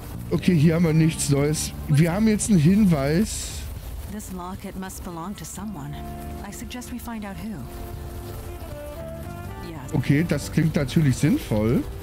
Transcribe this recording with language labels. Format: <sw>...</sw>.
<de>Okay, hier haben wir nichts Neues. Wir haben jetzt einen Hinweis.</de> <en>This locket must belong to someone. I suggest we find out who. Yeah.</en> <de>Okay, das klingt natürlich sinnvoll.</de>